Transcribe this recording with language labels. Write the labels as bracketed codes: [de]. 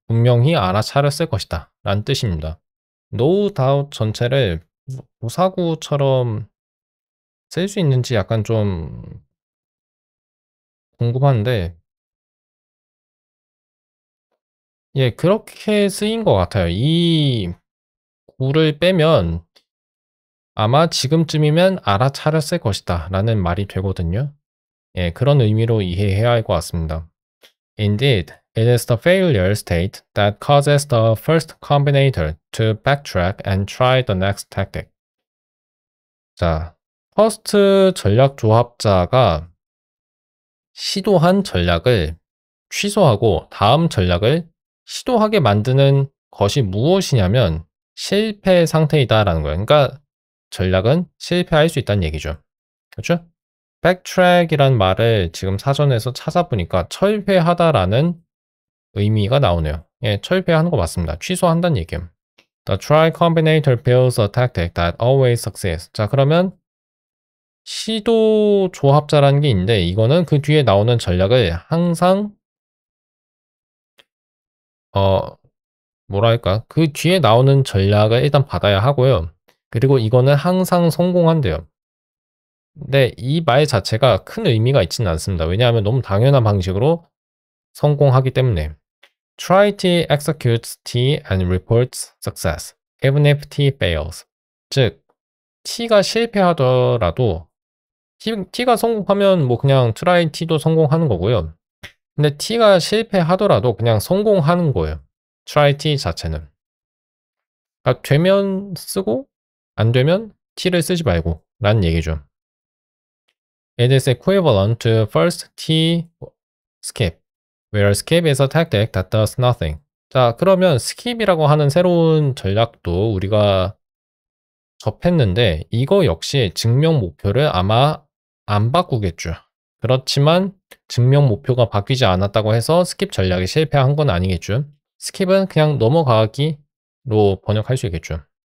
[ko] 분명히 알아차렸을 것이다. 라는 뜻입니다. [en] No doubt [ko] 전체를 부사구처럼 쓸 수 있는지 약간 좀 궁금한데, 예, 그렇게 쓰인 것 같아요. 이 구를 빼면 아마 지금쯤이면 알아차렸을 것이다. 라는 말이 되거든요. 예, 그런 의미로 이해해야 할 것 같습니다. [en] Indeed, it is the failure state that causes the first combinator to backtrack and try the next tactic. [ko] 자, 퍼스트 전략 조합자가 시도한 전략을 취소하고 다음 전략을 시도하게 만드는 것이 무엇이냐면 실패 상태이다라는 거예요. 그러니까 전략은 실패할 수 있다는 얘기죠. 그렇죠? backtrack이란 말을 지금 사전에서 찾아보니까 철회하다라는 의미가 나오네요. 예, 철회하는 거 맞습니다. 취소한다는 얘기예요. [en] The try combinator builds a tactic that always succeeds. [ko] 자, 그러면 시도 조합자라는 게 있는데 이거는 그 뒤에 나오는 전략을 항상 뭐랄까 그 뒤에 나오는 전략을 일단 받아야 하고요. 그리고 이거는 항상 성공한대요. 근데 이 말 자체가 큰 의미가 있지는 않습니다. 왜냐하면 너무 당연한 방식으로 성공하기 때문에. [en] Try T executes T and reports success, even if T fails. [ko] 즉, T가 실패하더라도 T가 성공하면 뭐 그냥 try T도 성공하는 거고요. 근데 T가 실패하더라도 그냥 성공하는 거예요. try T 자체는. 그러니까 되면 쓰고 안 되면 T를 쓰지 말고 라는 얘기죠. [en] It is equivalent to first T skip, where skip is a tactic that does nothing. [ko] 자, 그러면 skip이라고 하는 새로운 전략도 우리가 접했는데 이거 역시 증명 목표를 아마 안 바꾸겠죠. 그렇지만 증명 목표가 바뀌지 않았다고 해서 스킵 전략이 실패한 건 아니겠죠. 스킵은 그냥 넘어가기로 번역할 수 있겠죠.